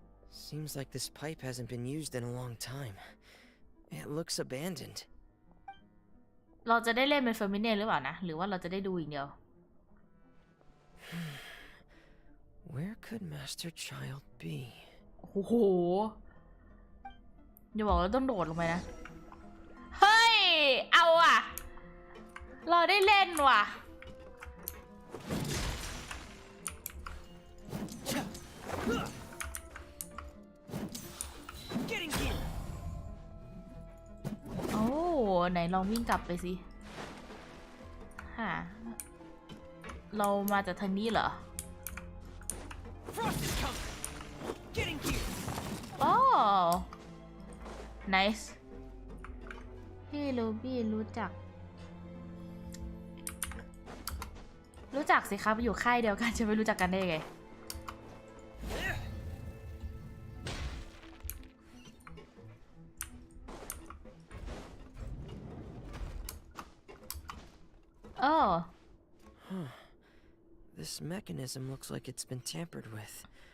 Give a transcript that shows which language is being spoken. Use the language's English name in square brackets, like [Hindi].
[English] Seems like this pipe hasn't been used in a long time. It looks abandoned. [Thai] เราจะได้เล่นเป็นเฟอร์มิเน่หรือเปล่านะหรือว่าเราจะได้ดูอย่างเดียว [English] Where could Master Child be? [Thai] โอ้โหอย่าบอกว่าต้องโดดลงไปนะเฮ้ยเอาอ่ะเราได้เล่นว่ะ โอ้ไหนลองวิ่งกลับไปสิฮะเรามาจากทางนี้เหรอ โอ้ nice พี่ลูบี้รู้จักสิครับอยู่ค่ายเดียวกันจะไม่รู้จักกันได้ไงโอ้ [English] This mechanism looks like it's been tampered with.